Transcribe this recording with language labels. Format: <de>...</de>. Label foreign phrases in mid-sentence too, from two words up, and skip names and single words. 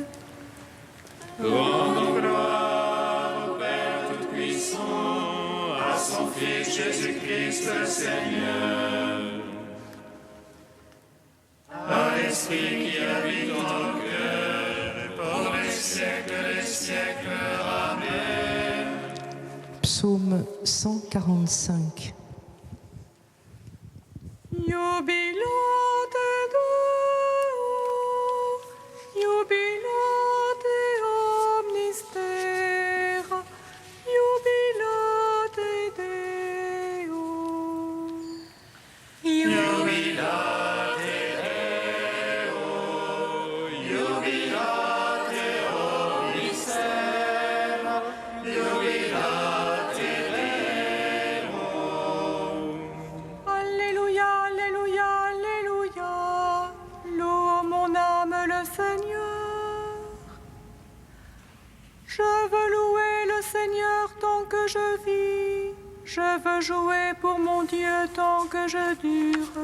<fr>rendons gloire au Père Tout-Puissant, à son Fils Jésus-Christ le Seigneur, à l'Esprit qui habite en nos cœurs, pour les siècles des siècles. Amen. Psaume 145.</fr> <la>Jubilate Deo, jubilate omnis terra, jubilate Deo. Jubilate Deo, jubilate omnis terra, jubilate Deo.</la> <fr>Alléluia, Alléluia, Alléluia. Loue mon âme le Seigneur. Je veux louer le Seigneur tant que je vis. Je veux jouer pour mon Dieu tant que je dure.</fr>